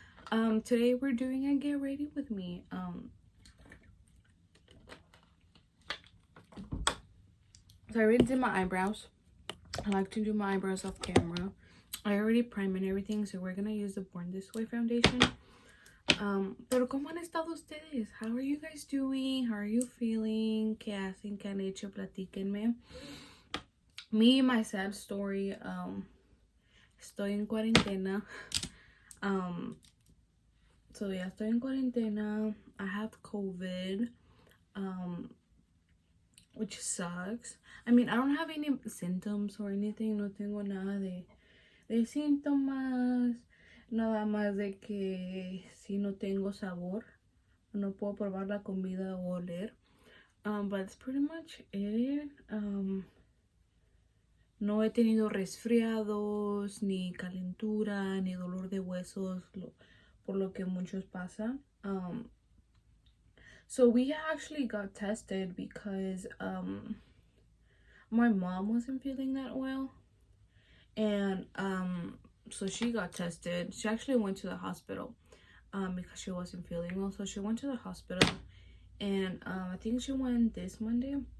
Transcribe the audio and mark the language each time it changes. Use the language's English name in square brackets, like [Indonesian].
[English] Today we're doing a get ready with me. So I already did my eyebrows. I like to do my eyebrows off camera. I already primed and everything, so we're gonna use the Born This Way foundation. [Spanish] Pero ¿cómo han estado ustedes? [English] How are you guys doing? How are you feeling? [Spanish] ¿Qué hacen? ¿Qué han hecho? Platíquenme. [English] Me, my sad story. [Spanish] Estoy en cuarentena. [English] So yeah, [Spanish] estoy en cuarentena. [English] I have COVID. Which sucks. I mean, I don't have any symptoms or anything. [Spanish] No tengo nada de síntomas. Nada más de que si no tengo sabor. No puedo probar la comida o oler. [English] But that's pretty much it. [Spanish] No he tenido resfriados, ni calentura, ni dolor de huesos, por lo que muchos pasan. [English] So we actually got tested because my mom wasn't feeling that well. And so she got tested. She actually went to the hospital because she wasn't feeling well. So she went to the hospital. And I think she went this Monday.